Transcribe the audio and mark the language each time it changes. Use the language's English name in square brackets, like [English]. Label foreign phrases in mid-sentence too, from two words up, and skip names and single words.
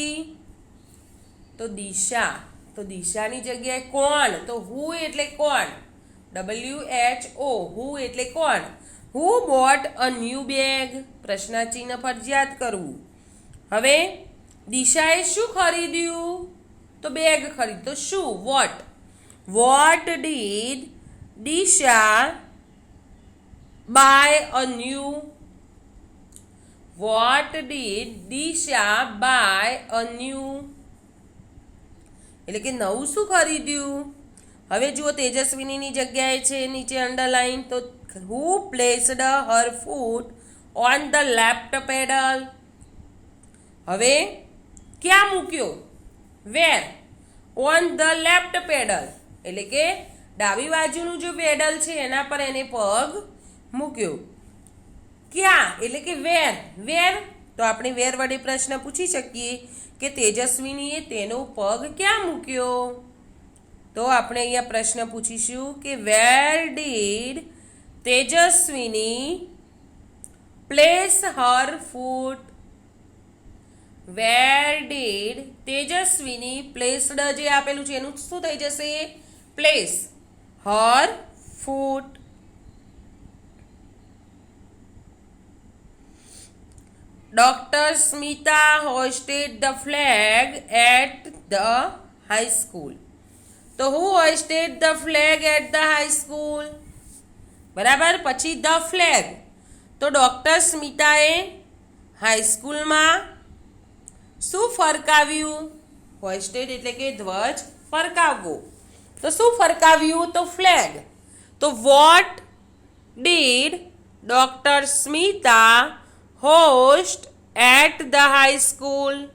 [Gujarati] તો દિશા. તો દિશાની જગ્યાએ કોણ? તો હુ એટલે કોણ? WHO. હુ એટલે કોણ? [English] who bought a new bag? [Gujarati] પ્રશ્નાચિહ્ન ફરજિયાત કરવું. હવે દિશાએ શું ખરીદ્યું? તો બેગ ખરીદ્યું. તો શું? વોટ. [English] What did Disha buy a new? What did Disha buy a new? [Gujarati] એટલે કે નવું શું ખરીદ્યું? હવે જુઓ તેજસ્વીની જગ્યાએ છે નીચે અંડરલાઈન. [English] તો who placed her foot on the left pedal? [Gujarati] હવે ક્યાં મૂક્યો? [English] Where? On the left pedal. [Gujarati] એટલે કે ડાબી બાજુનું જે પેડલ છે એના પર એને પગ મૂક્યો. ક્યાં? એટલે કે વેર. વેર. તો આપણે વેર વડે પ્રશ્ન પૂછી શકીએ કે તેજસ્વીનીએ તેનો પગ ક્યાં મૂક્યો? તો આપણે અહીંયા પ્રશ્ન પૂછીશું કે [English] where did Tejaswini place her foot? where did Tejaswini placed [Gujarati] જે આપેલું છે એનું શું થઈ જશે? [English] પ્લેસ her foot. Dr. Smita hoisted the flag at the high school. તો who hoisted the flag at the high school? [Gujarati] બરાબર. પછી [English] the flag. [Gujarati] તો ડોક્ટર સ્મિતાએ હાઈસ્કૂલમાં શું ફરકાવ્યું? હોઇસ્ટેડ એટલે કે ધ્વજ ફરકાવવો. તો શું ફરકાવ્યું? તો ફ્લેગ. [English] તો what did Doctor Smita hoist at the high school?